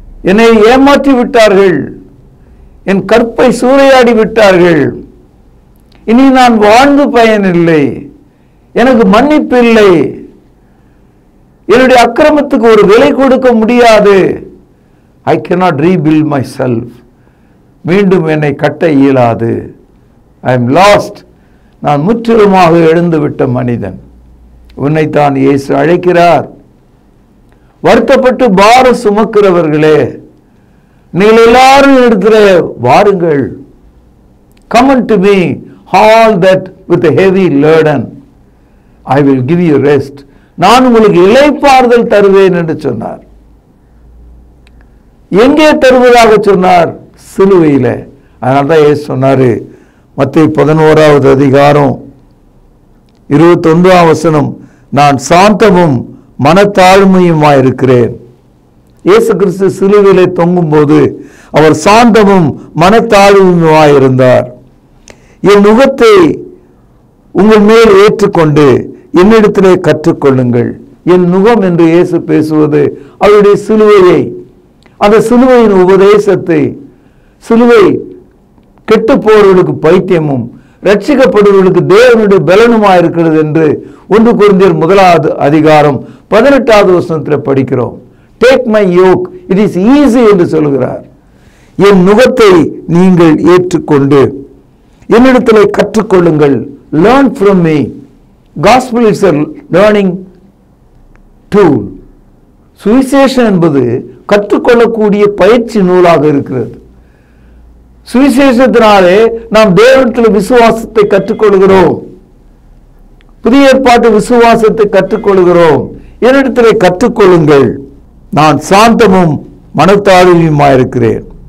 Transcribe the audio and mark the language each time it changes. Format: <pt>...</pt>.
<ta>என்னை ஏமாற்றி விட்டார்கள், என் கற்பை சூறையாடி விட்டார்கள், இனி நான் வாழ்ந்து பயனில்லை, எனக்கு மன்னிப்பு இல்லை, என்னுடைய அக்கிரமத்துக்கு ஒரு விலை கொடுக்க முடியாது,</ta> <en>I cannot rebuild myself,</en> <ta>மீண்டும் என்னை கட்ட இயலாது,</ta> <en>I am lost,</en> <ta>நான் முற்றிலுமாக எழுந்து விட்ட மனிதன். உன்னைத்தான் இயேசு அழைக்கிறார். வருத்தப்பட்டு பாரம் சுமக்கிறவர்களே, நீங்கள் எல்லாரும் இடத்துல வாருங்கள்.</ta> <en>Come unto me, all that with a heavy burden, I will give you rest.</en> <ta>நான் உங்களுக்கு இளைப்பாறுதல் தருவேன் என்று சொன்னார். எங்கே தருவதாக சொன்னார்? சிலுவையில். அதனால தான் இயேசு சொன்னார், மத்தேயு 11:21, நான் சாந்தமும் மனத்தாழ்மையுமாயிருக்கிறேன். இயேசு கிறிஸ்து சிலுவையிலே தொங்கும்போது அவர் சாந்தமும் மனத்தாழ்மையுமாயிருந்தார். என் நுகத்தை உங்கள் மேல் ஏற்றுக்கொண்டு என்னிடத்திலே கற்றுக்கொள்ளுங்கள். என் நுகம் என்று இயேசு பேசுவது அவருடைய சிலுவையை, அந்த சிலுவையின் உபதேசத்தை, சிலுவை கெட்டு போறவர்களுக்கு பைத்தியமும் ரட்சிக்கப்படுவர்களுக்கு தேவனுடைய பலனுமா இருக்கிறது என்று 1 கொரிந்தியர் 1:18 படிக்கிறோம்.</ta> <en>take my yoke, it is easy</en> <ta>என்று சொல்கிறார். என் நுகத்தை நீங்கள் ஏற்றுக்கொண்டு என்னிடத்திலே கற்றுக்கொள்ளுங்கள்.</ta> <en>Learn from me. Gospel is a learning tool.</en> <ta>சுவிசேஷம் என்பது கற்றுக்கொள்ளக்கூடிய பயிற்சி நூலாக இருக்கிறது. சுவிசேஷத்தினாலே நாம் தேவனிடத்தில் விசுவாசத்தை கற்றுக்கொள்கிறோம். புதிய ஏற்பாட்டு விசுவாசத்தை கற்றுக்கொள்கிறோம். என்னிடத்திலே கற்றுக்கொள்ளுங்கள், நான் சாந்தமும் மனத்தாழ்மையுமாயிருக்கிறேன்.</ta>